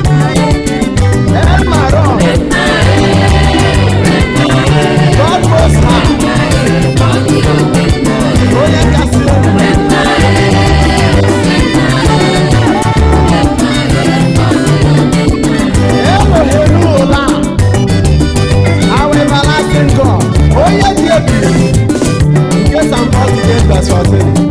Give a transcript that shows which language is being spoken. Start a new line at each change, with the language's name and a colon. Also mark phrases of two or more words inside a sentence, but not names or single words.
English: El Maron, God most high,
Igbo: onye kasị elu. Elohim ụla,
English: our everlasting God,
Igbo: onye dị ebube, nke Psalm forty-eight verse fourteen.